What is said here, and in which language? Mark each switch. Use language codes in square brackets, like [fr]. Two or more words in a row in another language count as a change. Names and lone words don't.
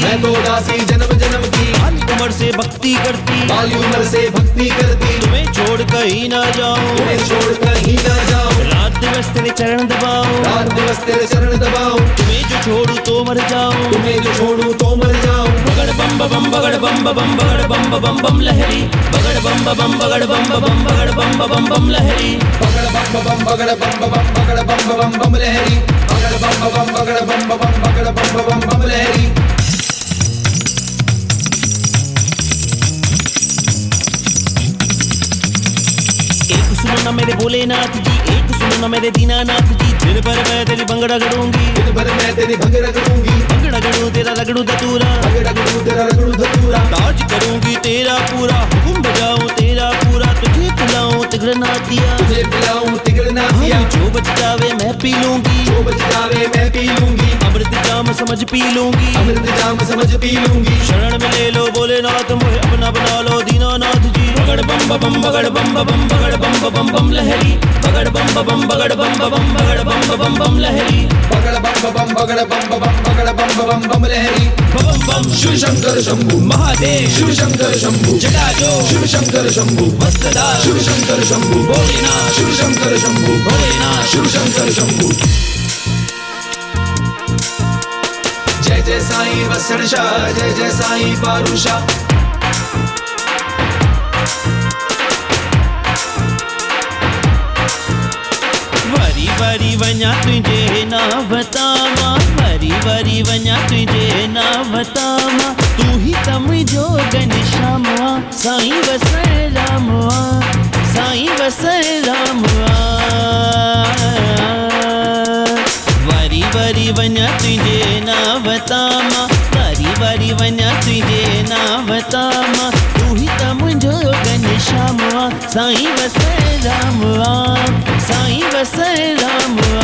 [hi] मैं तो दासी जन्म जन्म की। बाली उम्र से भक्ति करती। बाली उम्र से भक्ति करती। तुम्हें छोड़ कहीं ना जाऊं। तुम्हें छोड़ कहीं ना जाऊं। रात दिवस तेरे चरण दबाऊं। रात दिवस तेरे चरण दबाऊं। तुम्हें जो छोड़ू तो मर जाऊं। तुम्हें जो छोड़ू तो मर जाऊं। बगड़ बम बम बगड़ बम बम बगड़ बम बम बम लहरी। बगड़ बम बम बगड़ बम बम बगड़ बम बम बम लहरी। बगड़ बम बम बगड़ बम बम बगड़ बम बम बम लहरी। बगड़ बम बम बगड़ बम बम बगड़ बम बम बम लहरी। एक सुनो ना मेरे भोलेनाथ जी। एक सुनो ना मेरे दीनानाथ जी। दिन भर मैं तेरी भंगड़ा करूंगी। दिन भर मैं तेरी भंगड़ा करूंगी। रगड़ू तेरा रगड़ू धतूरा, रगड़ू तेरा रगड़ू धतूरा, ताज करूंगी तेरा पूरा, हुक्म बजाऊं तेरा पूरा, तुझे पिलाऊं तिगड़ना दिया, तुझे पिलाऊं तिगड़ना दिया, जो बच जावे मैं पी लूंगी, जो बच जावे मैं पी लूंगी, अमृत जाम समझ पी लूंगी, अमृत जाम समझ पी लूंगी, शरण में ले लो भोलेनाथ मुझे अपना बना लो दीनानाथ जी। बगड़ बम बम बगड़ बम बम बगड़ बम बम बम लहरी, बगड़ बम बम बगड़ बम बम बगड़ बम बम लहरी, बगड़ बम बम बगड़ बम बम बगड़ बम बम लहरी, बम बम शिव शंकर शंभु महादेव, शिव शंकर शंभु जटाजो शिव शंकर शंभु मस्तदार, शिव शंकर शंभु भोलेनाथ, शिव शंकर शंभु भोलेनाथ, शिव शंकर शंभु। जय जय साईं वसणशा, जय जय साईं पारुषा, [sd] वरी वरी वञा तुझे ना बतावा, वरी वरी वञा तुझे ना बतावा, तू ही त मुंहिंजो घनश्यामवा, साईं वसण रामवा, साईं वसण रामवा। वरी वरी वञा तुझे ना बतावा, वरी वरी वञा तुझे ना बतावा, तू ही त मुंहिंजो घनश्यामवा, साईं वसण रामवा, साईं वसण रामवा।